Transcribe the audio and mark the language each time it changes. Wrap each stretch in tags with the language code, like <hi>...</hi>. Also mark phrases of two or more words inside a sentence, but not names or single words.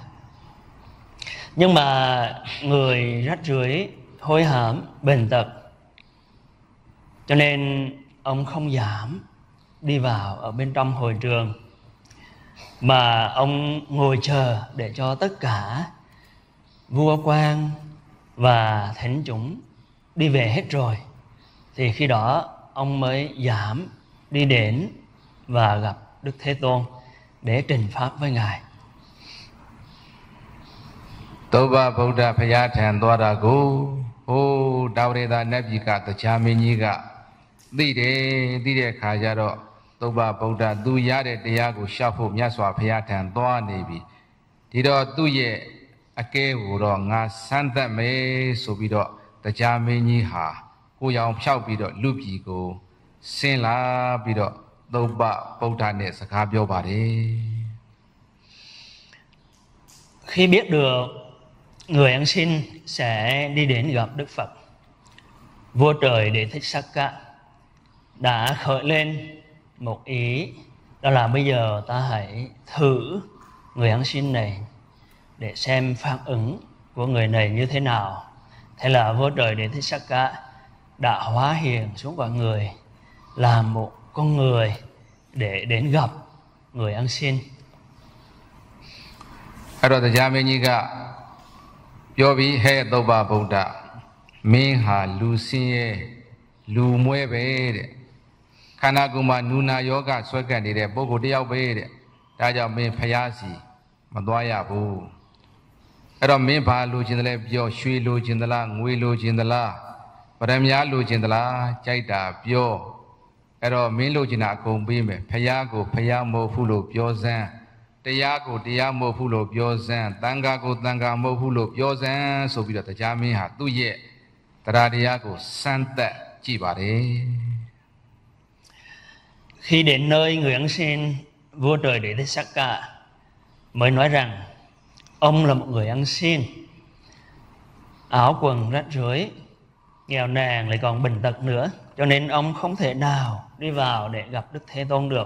<vi>Nhưng mà người rách rưởi, hối hãm, bệnh tật, cho nên ông không dám đi vào ở bên trong hội trường, mà ông ngồi chờ để cho tất cả vua quan và thánh chúng đi về hết rồi, thì khi đó ông mới dám đi đến và gặp Đức Thế Tôn để trình pháp với Ngài.</vi> <my>သုဘဗုဒ္ဓဘုရားထံသွားတာကိုဟိုတာဝရဒနတ်ပြည်ကတရားမင်းကြီးကသိတဲ့ခါကျတော့သုဘဗုဒ္ဓသူရတဲ့တရားကိုရှောက်ဖို့မြတ်စွာဘုရားထံသွားနေပြီဒီတော့သူ့ရဲ့အကဲကိုတော့ငါစမ်းသပ်မယ်ဆိုပြီးတော့တရားမင်းကြီးဟာကိုရောင်ဖြောက်ပြီးတော့လူပြည်ကိုဆင်းလာပြီးတော့သုဘဗုဒ္ဓနဲ့စကားပြောပါတယ်</my> <vi>Khi biết được người ăn xin sẽ đi đến gặp Đức Phật, vua trời Đế Thích Sắc đã khởi lên một ý, đó là bây giờ ta hãy thử người ăn xin này để xem phản ứng của người này như thế nào. Thế là vua trời Đế Thích Sắc đã hóa hiện xuống cõi người, làm một con người để đến gặp người ăn xin.</vi> <my>အဲ့တော့တရားမင်းကြီးကပြောပြီးဟဲ့သုဘဗုဒ္ဓမင်းဟာလူစင်းရဲ့လူမွဲပဲတဲ့ခန္ဓာကိုယ်မှာနူနာယောဂဆွဲ ကပ်နေတဲ့ပုဂ္ဂိုလ်တယောက်ပဲတဲ့ဒါကြောင့်မင်းဖျားစီမသွားရဘူးအဲ့တော့မင်းဘာလိုချင်တယ်လဲပြောရွှေလိုချင်သလားငွေလိုချင်သလားပရမညာလိုချင်သလားကြိုက်တာပြောအဲ့တော့မင်းလိုချင်တာအကုန်ပေးမယ်ဖျားကိုဖျားမဟုတ်ဘူးလို့ပြောစမ်းတရားကိုတရားမဟုတ်ဘူးလို့ပြောစမ်းတန်ခါကိုတန်ခါမဟုတ်ဘူးလို့ပြောစမ်းဆိုပြီးတော့တရားမင်းဟာသူ့ရဲ့တရားတရားကိုစမ်းသပ်ကြည့်ပါတယ်</my> <vi>Khi đến nơi người ăn xin, vua trời Đế Thích Sắc mới nói rằng ông là một người ăn xin, áo quần rách rưới, nghèo nàn lại còn bệnh tật nữa, cho nên ông không thể nào đi vào để gặp Đức Thế Tôn được.</vi>